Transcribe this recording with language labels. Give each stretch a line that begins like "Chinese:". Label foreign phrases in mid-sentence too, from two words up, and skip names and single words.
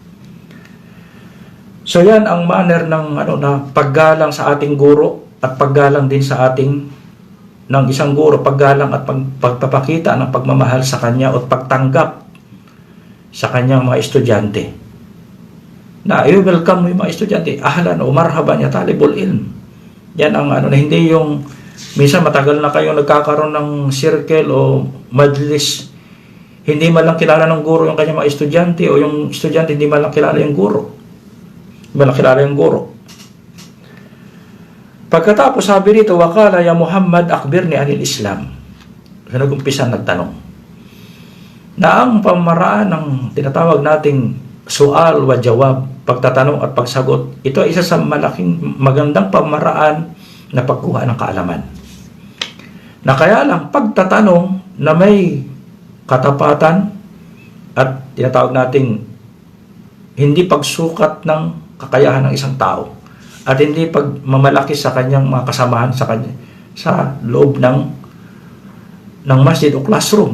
Filipino: So yan ang manner ng na paggalang sa ating guro at paggalang din sa ating ng isang guro, paggalang at pagpapakita ng pagmamahal sa kanya at pagtanggap sa kanyang mga estudyante. Na i-welcome mo yung mga estudyante,
Arabic: ahlan o مرحبا يا طالب العلم.
Filipino: Yan ang na hindi yung minsan matagal na kayong nagkakaroon ng circle o majlis, hindi man lang kilala ng guro yung kanyang mga estudyante, o yung estudyante hindi man lang kilala yung guro. Hindi man lang kilala yung guro. Pagkatapos sabi rito,
Arabic: وقال يا محمد أخبرني عن الإسلام.
Filipino: So nag-umpisa nagtanong. Na ang pamaraan ng tinatawag nating
Arabic: سؤال وجواب,
Filipino: pagtatanong at pagsagot, ito ay isa sa magandang pamaraan na pagkuha ng kaalaman. Na kaya lang pagtatanong na may katapatan at tinatawag nating hindi pagsukat ng kakayahan ng isang tao at hindi pagmamalaki sa kanyang mga kasamahan sa loob ng masjid o classroom.